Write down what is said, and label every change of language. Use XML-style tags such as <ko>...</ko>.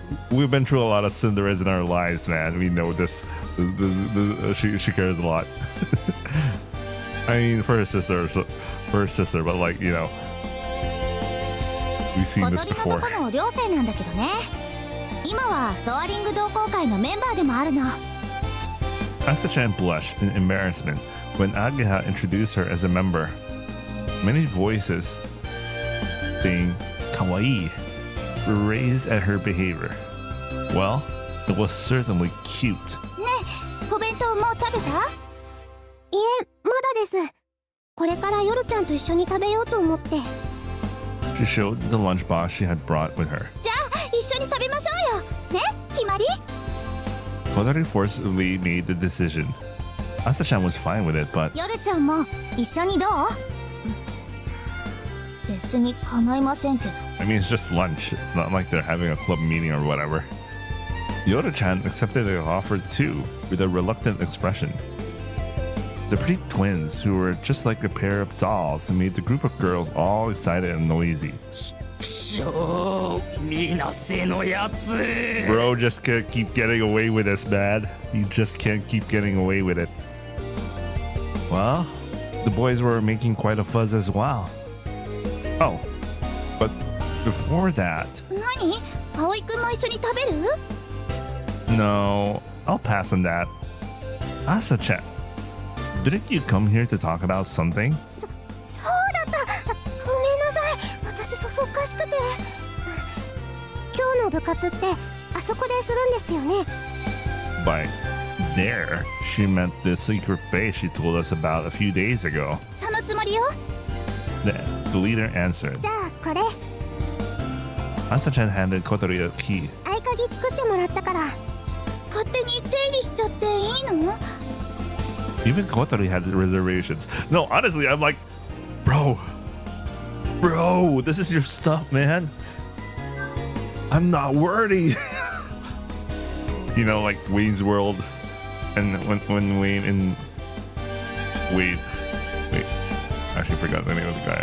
<en>We've been through a lot of Cinderella's in our lives, man. We know this. She cares a lot. I mean, for her sister, but like, you know. We've seen</en> <ja>小</ja> <en>this</en> <ja>鳥のと</ja> <en>before.</en> <ja>この寮生なんだけどね。今はソアリング同好会のメンバーでもあるの。</ja> <en>Asta-chan blushed in embarrassment when Ageha introduced her as a member. Many voices saying kawaii were raised at her behavior. Well, it was certainly cute.</en> <ja>ねえ、お弁当もう食べた？いえ、まだです。これから夜ちゃんと一緒に食べようと思って。</ja> <en>She showed the lunchbox she had brought with her.</en> <ja>じゃあ一緒に食べましょうよ。ね、決まり？</ja> <en>Kotori forcibly made the decision. Asta-chan was fine with it, but</en> <ja>夜ちゃんも一緒にどう？別に構いませんけど。</ja> <en>I mean, it's just lunch. It's not like they're having a club meeting or whatever. Yoda-chan accepted the offer too, with a reluctant expression. The pretty twins, who were just like a pair of dolls, made the group of girls all excited and noisy.</en> <ja>くしょう、みなせのやつ。</ja> <en>Bro just can't keep getting away with this, man. He just can't keep getting away with it. Well, the boys were making quite a fuzz as well. Oh, but before that,</en> <ja>何？葵くんも一緒に食べる？</ja> <en>no, I'll pass on that. Asa-chan, didn't you come here to talk about something?</en> <ja>そうだった。ごめんなさい。私そっかしくて。今日の部活ってあそこでするんですよね。</ja> <en>By there, she meant the secret base she told us about a few days ago.</en> <ja>そのつもりよ。</ja> <en>The leader answered.</en> <ja>じゃあこれ</ja> <en>Asa-chan handed Kotori a key.</en> <ja>合鍵作ってもらったから。勝手に出入りしちゃっていいの？</ja> <en>Even Kotori had reservations. No, honestly, I'm like, bro, this is your stuff, man. I'm not worthy. You know, like Wayne's World, and when Wayne and wait, I actually forgot the name of the guy.</en>